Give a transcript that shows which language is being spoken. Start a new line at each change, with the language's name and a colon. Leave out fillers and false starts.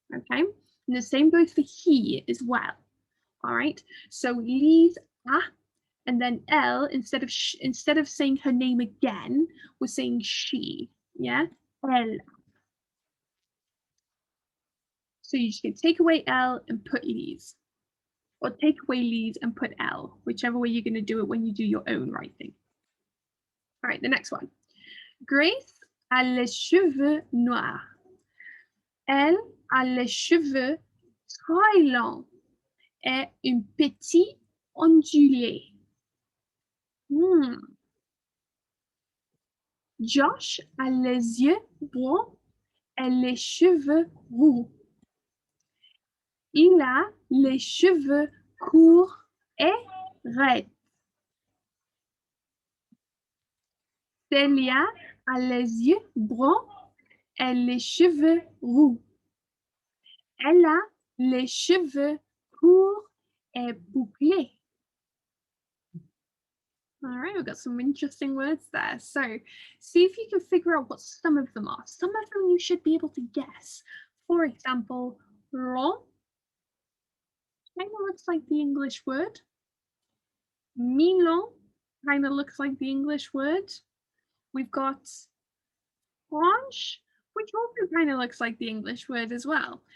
English: Okay, and the same goes for he as well. All right, so Lise a, and then elle, instead of saying her name again, we're saying she. Yeah, elle. So you just can take away elle and put Lise, or take away Lise and put elle, whichever way you're going to do it when you do your own writing. All right, the next one.
French: Grace a les cheveux noirs. Elle a les cheveux très longs et un petit ondulé. Josh a les yeux bruns et les cheveux roux. Il a les cheveux courts et raides. Celia a les yeux bruns et les cheveux roux. Elle a les cheveux courts et bouclés.
English: All right, we've got some interesting words there. So see if you can figure out what some of them are. Some of them you should be able to guess. For example, long kind of looks like the English word. Milon kind of looks like the English word. We've got franche, which also kind of looks like the English word as well.